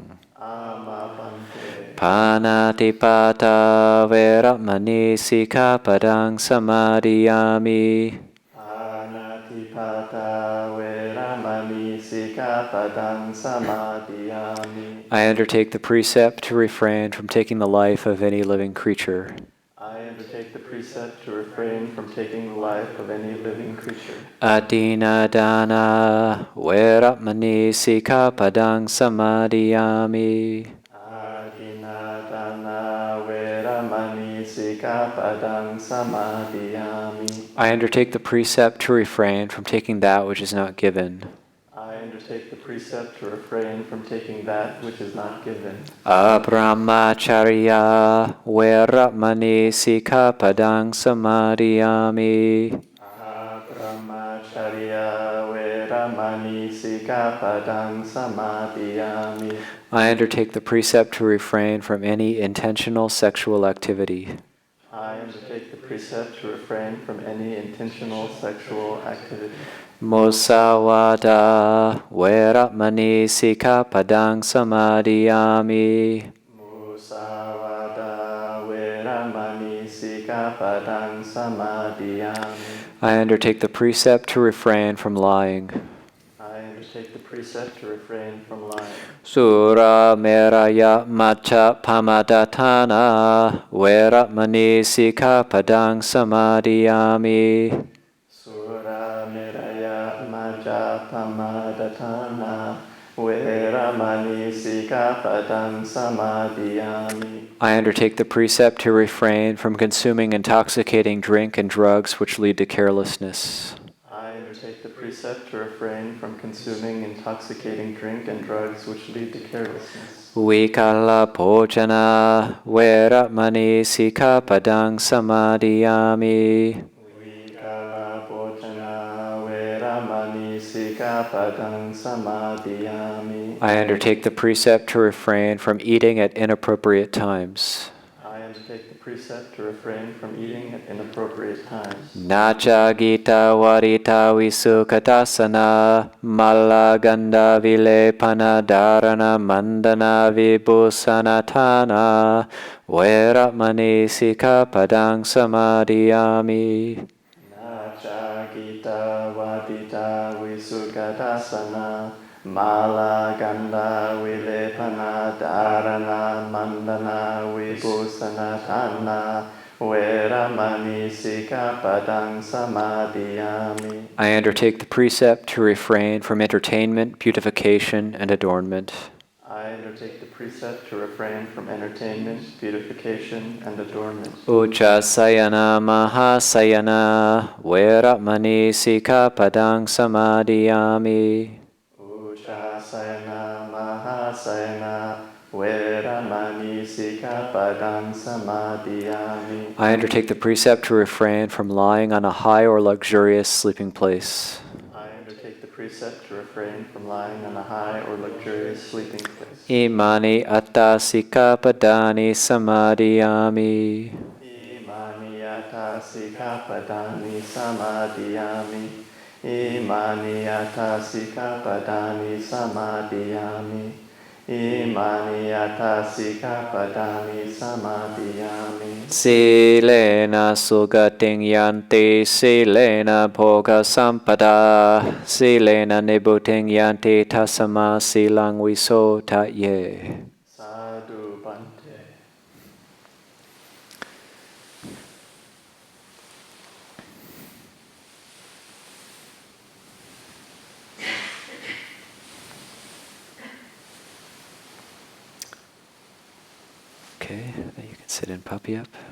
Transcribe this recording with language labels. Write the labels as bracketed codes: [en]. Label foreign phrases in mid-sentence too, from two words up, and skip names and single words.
[pi] Amapante. Panatipata veramani sikkhapadang samadhiyami. Panatipata veramani sikkhapadang samadhiyami. [en] I undertake the precept to refrain from taking the life of any living creature. I undertake the precept to refrain from taking the life of any living creature. [pi] Adinadana veramani sikkhapadang samadhiyami. Adinadana veramani sikkhapadang samadhiyami. [en] I undertake the precept to refrain from taking that which is not given. I undertake the precept to refrain from taking that which is not given. [pi] Abrahmacharya veramani sikkhapadang samadhiyami. Brahmacharya veramani sikkhapadang samadhiyami. [en] I undertake the precept to refrain from any intentional sexual activity. I undertake the precept to refrain from any intentional sexual activity. [pi] Musawada veramani sikkhapadang samadhiyami. Musawada veramani sikkhapadang samadhiyami. [en] I undertake the precept to refrain from lying. I undertake the precept to refrain from lying. [pi] Sāmaṇera macha pamadatana veramani sikkhapadang samadhiyami. Sāmaṇera maja pamadatana veramani Veramani Sikapadang Samadhiyami. [en] I undertake the precept to refrain from consuming intoxicating drink and drugs which lead to carelessness. I undertake the precept to refrain from consuming intoxicating drink and drugs which lead to carelessness. [pi] Vikala Pojana Veramani Sikapadang Samadhiyami. Vikala Bhojana Veramani Sikapadang Samadhiyami. [en] I undertake the precept to refrain from eating at inappropriate times. I undertake the precept to refrain from eating at inappropriate times. [pi] Nacha Gita Varita Visukatasana Malaganda Vilepana Dharana Mandana Vibhusanatana Veramani Sikapadang Samadhiyami. Nacha Gita Vadita Visukatasana Mala Ganda Vilepana Dharana Mandana Vibhusanatana Veramani Sikapadang Samadhiyami. [en] I undertake the precept to refrain from entertainment, beautification, and adornment. I undertake the precept to refrain from entertainment, beautification, and adornment. [pi] Uchasayana Mahasayana Veramani Sikapadang Samadhiyami. Uchasayana Mahasayana Veramani Sikapadang Samadhiyami. [en] I undertake the precept to refrain from lying on a high or luxurious sleeping place. I undertake the precept to refrain from lying on a high or luxurious sleeping place. [pi] Imani atta sikapadani samadhiyami. Imani yata sikapadani samadhiyami. Imani yata sikapadani samadhiyami. Imani yata sikapadani samadhiyami. Silena sugating yanti, silena bhoga sampada, silena nibuting yanti tasama silang viso tatye. Sadhu Bhante. [en] Okay, now you can sit in puppy up.